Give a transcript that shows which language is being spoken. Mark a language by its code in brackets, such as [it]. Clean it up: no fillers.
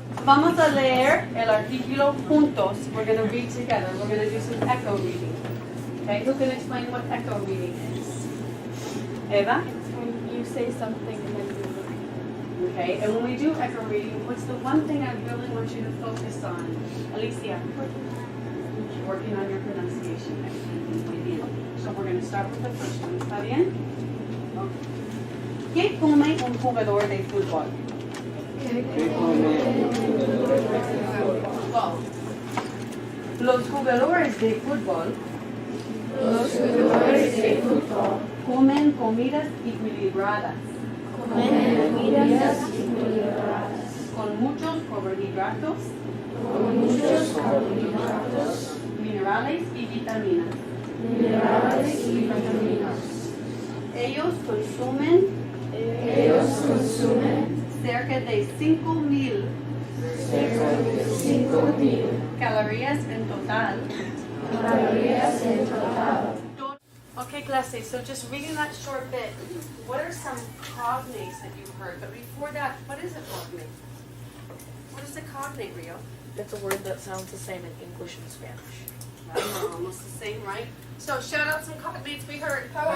[es] Vamos a leer el artículo juntos. [en] We're going to read together. We're going to do some echo reading. Okay, who can explain what echo reading is? Eva? When you say something and then you repeat. Okay, and when we do echo reading, what's the one thing I really want you to focus on? Alicia? Working on your pronunciation. [es] Muy bien. [en] So we're going to start with the first one. [es] ¿Está bien? Okay. ¿Qué come un jugador de fútbol? Los jugadores de fútbol comen comidas equilibradas. Con muchos carbohidratos. Minerales y vitaminas. Ellos consumen cerca de 5,000 calorías en total. [en] Okay, clase, so just reading that short bit, what are some cognates that you've heard? But before that, what is a cognate? What is a cognate, Rio? It's a word that sounds the same in English and Spanish. Well, almost the same, right? So shout out some cognates we heard.